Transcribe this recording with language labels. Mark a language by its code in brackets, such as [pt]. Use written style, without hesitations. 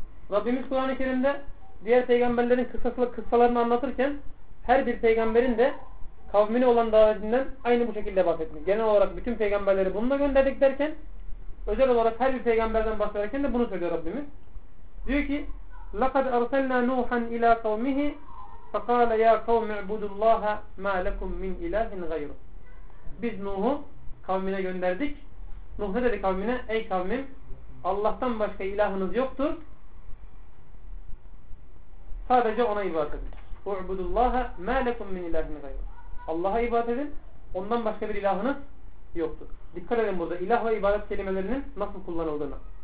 [tr] Rabbimiz Kur'an-ı Kerim'de diğer peygamberlerin kıssalarını anlatırken her bir peygamberin de kavmine olan davetinden aynı bu şekilde bahsetmiş. Genel olarak bütün peygamberleri bununla gönderdik derken, özel olarak her bir peygamberden bahsederken de bunu söylüyor Rabbimiz. Diyor ki [ar] لَقَدْ أَرْسَلْنَا نُوحًا إِلَى قَوْمِهِ فَقَالَ يَا قَوْمِ اعْبُدُ اللّٰهَ مَا لَكُمْ مِنْ إِلَٰهٍ غَيْرُ. [tr] Biz Nuh'u kavmine gönderdik. Nuh ne dedi kavmine? Ey kavmim, Allah'tan başka ilahınız yoktur. Sadece ona ibadet edin. [ar] اُعْبُدُ اللّٰهَ مَا لَكُمْ مِنْ إِلَٰهٍ غَيْرُ. [tr] Allah'a ibadet edin. Ondan başka bir ilahınız yoktur. Dikkat edin burada. İlah ve ibadet kelimelerinin nasıl kullanıldığını.